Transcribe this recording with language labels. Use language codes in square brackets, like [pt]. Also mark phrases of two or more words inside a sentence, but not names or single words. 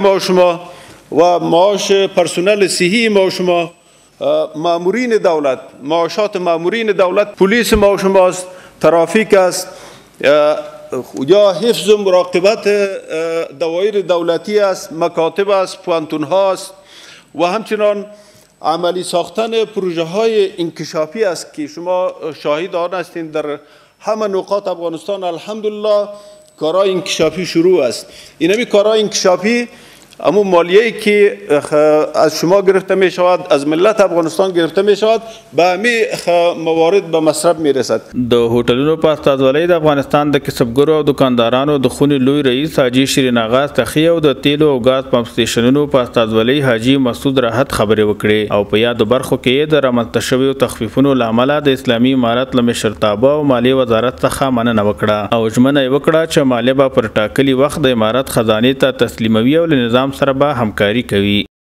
[fa] ما و شما و معاش پرسنل صحی ما و شما، مامورین دولت، معاشات مامورین دولت، پلیس ما و شماست، ترافیک است یا حفظ و مراقبت دوایر دولتی است، مکاتب است، پوانتون هاست و همچنان عملی ساختن پروژه های انکشافی است که شما شاهد آن هستین در همه نقاط افغانستان الحمدلله کارهای انکشافی شروع است. اینمی کارهای انکشافی اما مالیه‌ای که از شما گرفته می شود، از ملت افغانستان گرفته می شود، به همین موارد به مصرف می رسد. [ps] د هوټلونو په استازولۍ د افغانستان د کسبګرو او دکاندارانو د خونې لوی رئیس حاجي شیرین آغا تخی او د تیلو او غاز پمپ سټیشنونو په استازولۍ حاجي مسعود راحت خبرې وکړې او په یادو برخو کې د رامنځته شویو تخفیفونو له امله د اسلامي امارت له مشرتابه او مالیې وزارت څخه مننه وکړه او ژمنه یې وکړه چې مالیه به پر ټاکلي وخت د امارت خزانې ته تسلیموي او له نظام سره به همکاري کوي.